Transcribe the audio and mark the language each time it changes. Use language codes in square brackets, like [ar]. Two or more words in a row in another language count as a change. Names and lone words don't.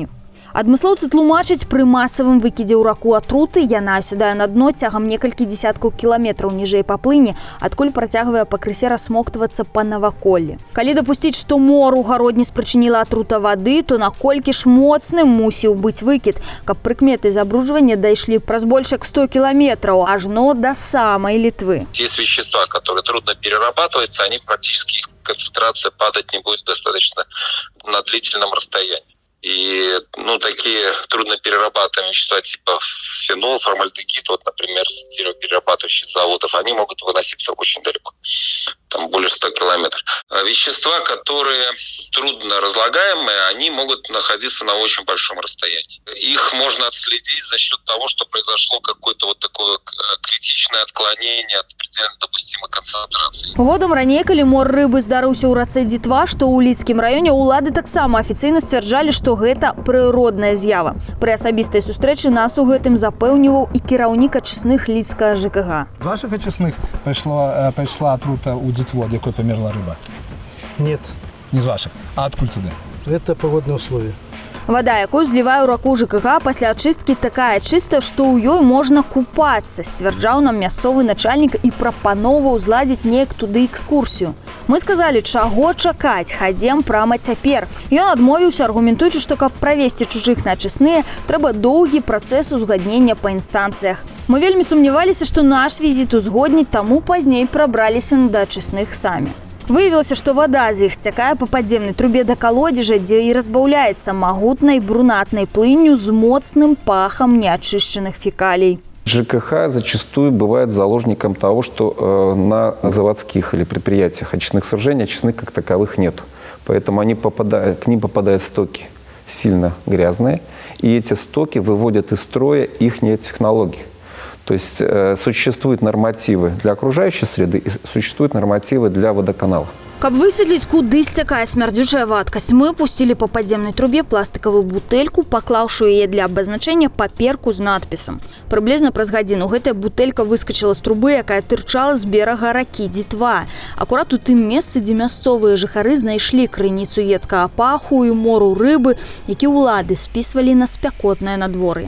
[be] Адмыслоўцы тлумачаць, пры масавым выкідзе ў раку атруты яна асядае на дно цягам некалькі дзесяткаў кіламетраў ніжэй па плыні, адкуль працягвае пакрысе расмоктвацца па наваколлі. Калі дапусціць, што мор у гародні спрычыніла атрута вады, то наколькі ж моцным мусіў быць выкід, каб прыкметы забруджвання дайшлі праз больш як 100 кіламетраў, ажно да самай Літвы. [ru] Есть вещества, которые трудно перерабатываются, они практически, их концентрация падать не будет достаточно на длительном расстоянии. И, такие трудноперерабатываемые вещества типа фенол, формальдегид, вот, например, с деревоперерабатывающих заводов, они могут выноситься очень далеко, там более 100 километров. А вещества, которые трудно разлагаемые, они могут находиться на очень большом расстоянии. Их можно отследить за счет того, что произошло какое-то вот такое критичное отклонение от предельно допустимой концентрации. [be] Годам раней, калі мор рыбы здарыўся ў рацэ Дзітва, што ў Лідскім раёне, улады таксама афіцыйна сцвярджалі, што гэта прыродная з'ява. Пры асабістай сустрэчы нас у гэтым запэўніваў і кіраўнік ачысных Лідскага ЖКГ. З ваших ачысных пайшла атрута ў Дзітву, ад якой памерла рыба? [ru] Нет, [be] Не з ваших. А адкуль туди? [ru] это погодные условия. [be] Вада, якую злівае ў раку ЖКХ пасля ачысткі, такая чыстая, што ў ёй можна купацца, сцвярджаў нам мясцовы начальнік і прапановаў зладзіць неяк туды экскурсію. Мы сказалі, чаго чакаць, хадзем прама цяпер. Ён адмовіўся, аргументуючы, што каб правесці чужых на ачысныя, трэба доўгі працэс узгаднення па інстанцыях. Мы вельмі сумняваліся, што наш візіт узгодніць, таму пазней прабраліся да ачысных самі. Выявілася, што вада з іх сцякае па падземнай трубе да калодзежа, дзе і разбаўляецца магутнай брунатнай плынню з моцным пахам неачышчаных фекалій. [ru] ЖКХ зачастую бывает заложником того, что на заводских или предприятиях очистных сооружений очистных как таковых нет. Поэтому к ним попадают стоки сильно грязные, и эти стоки выводят из строя их технологии. То есть существуют нормативы для окружающей среды и существуют нормативы для водоканала. [be] Каб высветліць, куды сцякае смярдзючая вадкасць, мы пусцілі па падземнай трубе пластикавую бутэльку, паклаўшы яе для абазначэння паперку з надпісам. Прыблізна праз гадзіну гэтая бутэлька выскачыла з трубы, якая тырчала з берага ракі Дзітва. Акурат у тым месцы, дзе мясцовыя жыхары знайшлі крыніцу едкага паху і мору рыбы, які ўлады спісвалі на спякотнае надвор'е.